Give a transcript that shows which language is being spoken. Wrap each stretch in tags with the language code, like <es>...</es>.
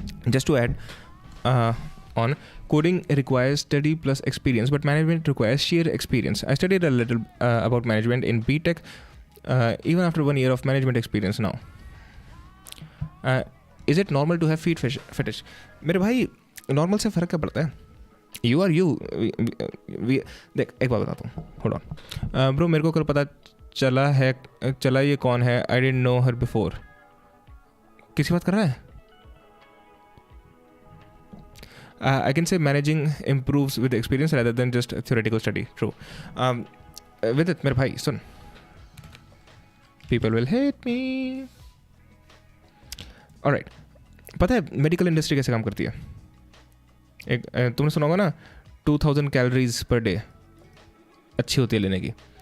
<en>Just to add on, coding requires study plus experience, but management requires sheer experience. I studied a little about management in BTech, even after 1 year of management experience now. Is it normal to have feet fetish?</en> <hi>मेरे भाई normal से फ़र्क क्या पड़ता है?</hi> <en>You are you.</en> <hi>देख एक बात बताता हूँ,</hi> <en>Hold on bro.</en> <hi>मेरे को कल पता चला ये कौन है.</hi> <en>I didn't know her before.</en> <hi>किसी बात कर रहा है?</hi> <en>I can say managing improves with experience rather than just theoretical study. True. With it,</en> <hi>मेरे भाई सुन.</hi> <en>People will hate me. Alright.</en> <hi>पता है मेडिकल इंडस्ट्री कैसे काम करती है? एक तुमने सुना होगा ना, 2000 कैलोरीज पर डे अच्छी होती है लेने की.</hi>